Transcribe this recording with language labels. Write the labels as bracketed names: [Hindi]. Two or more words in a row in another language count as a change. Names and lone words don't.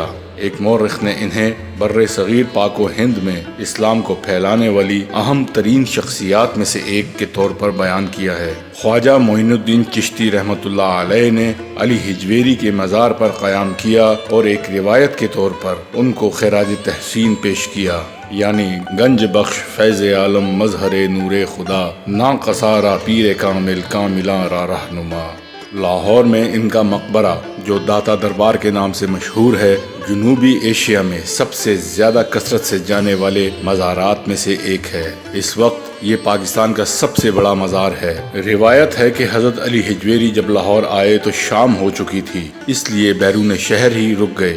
[Urdu] ایک مورخ نے انہیں بر صغیر پاک و ہند میں اسلام کو پھیلانے والی اہم ترین شخصیات میں سے ایک کے طور پر بیان کیا ہے۔ خواجہ معین الدین چشتی رحمت اللہ علیہ نے علی حجویری کے مزار پر قیام کیا اور ایک روایت کے طور پر ان کو خراج تحسین پیش کیا، [Persian] یعنی گنج بخش فیض عالم مظہر نور خدا، ناقصاں را پیر کامل کاملاں را رہنما۔ [Urdu] لاہور میں ان کا مقبرہ، جو داتا دربار کے نام سے مشہور ہے، جنوبی ایشیا میں سب سے زیادہ کثرت سے جانے والے مزارات میں سے ایک ہے۔ اس وقت یہ پاکستان کا سب سے بڑا مزار ہے۔ روایت ہے کہ حضرت علی حجویری جب لاہور آئے تو شام ہو چکی تھی، اس لیے بیرون شہر ہی رک گئے۔